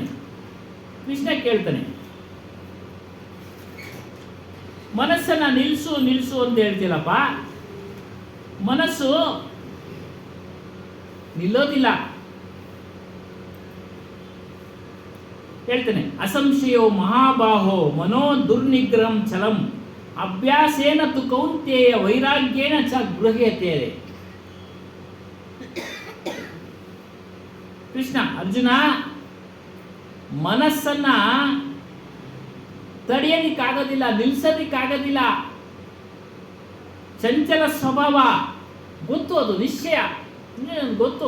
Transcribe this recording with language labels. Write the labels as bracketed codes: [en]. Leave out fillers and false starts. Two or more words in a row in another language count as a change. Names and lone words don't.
[kn] ಕೃಷ್ಣ ಕೇಳ್ತಾನೆ, ಮನಸ್ಸನ್ನ ನಿಲ್ಲಿಸು ಅಂತ ಹೇಳ್ತೀರಪ್ಪ. ಮನಸ್ಸು ನಿಲ್ಲೋದಿಲ್ಲ. [sa] ಹೇಳ್ತಾನೆ, ಅಸಂಶಯೋ ಮಹಾಬಾಹೋ ಮನೋ ದುರ್ನಿಗ್ರಹಂ ಚಲಂ ಅಭ್ಯಾಸೇನ ತು ಕೌಂತೆಯ ವೈರಾಗ್ಯೇನ ಚ ಗೃಹ್ಯತೆ. [kn] ಕೃಷ್ಣ ಅರ್ಜುನ ಮನಸ್ಸನ್ನ ತಡೆಯೋದಿಕ್ಕಾಗೋದಿಲ್ಲ, ನಿಲ್ಸೋದಿಕ್ಕಾಗೋದಿಲ್ಲ. ಚಂಚಲ ಸ್ವಭಾವ ಗೊತ್ತು, ಅದು ನಿಶ್ಚಯ, ನನಗೆ ಗೊತ್ತು.